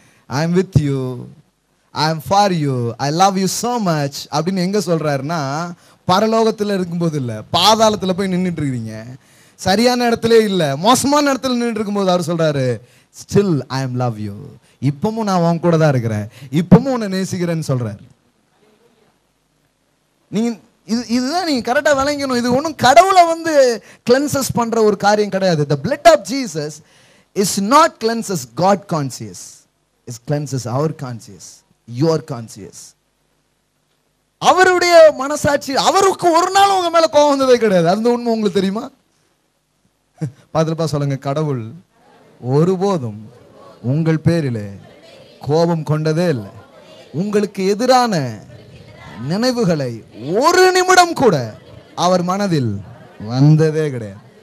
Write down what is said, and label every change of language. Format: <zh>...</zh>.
<en>I am with you, I am for you, I love you so much</en> <ta>அப்படின்னு எங்க சொல்றாருன்னா, பரலோகத்தில் இருக்கும்போது இல்லை, பாதாளத்தில் போய் நின்றுட்டு இருக்கிறீங்க, சரியான இடத்துல இல்லை, மோசமான இடத்துல நின்றுட்டு இருக்கும்போது அவர் சொல்றாரு,</ta> <en>still I am love you,</en> <ta>இப்பவும் நான் உன் கூட தான் இருக்கிறேன், இப்பவும் உன்னை நேசிக்கிறேன்னு சொல்றாரு. நீங்க இதுதான் நீங்க கரெக்டா விளங்கணும். இது ஒன்றும் கடவுளை கிளென்சஸ் பண்ற ஒரு காரியம் கிடையாது.</ta> <en>The blood of Jesus is not cleanses God conscious, it cleanses our conscious, your conscious.</en> <ta>அவருடைய மனசாட்சி, அவருக்கு ஒரு நாள் உங்க மேல கோபம் வந்ததே கிடையாது. அந்த உண்மை உங்களுக்கு தெரியுமா? பாதுகாப்பா சொல்லுங்க, கடவுள் ஒருபோதும் உங்கள் பேரிலே கோபம் கொண்டதே இல்லை. உங்களுக்கு எதிரான நினைவுகளை ஒரு நிமிடம் கூட அவர் மனதில் வந்ததே கிடையாது.</ta>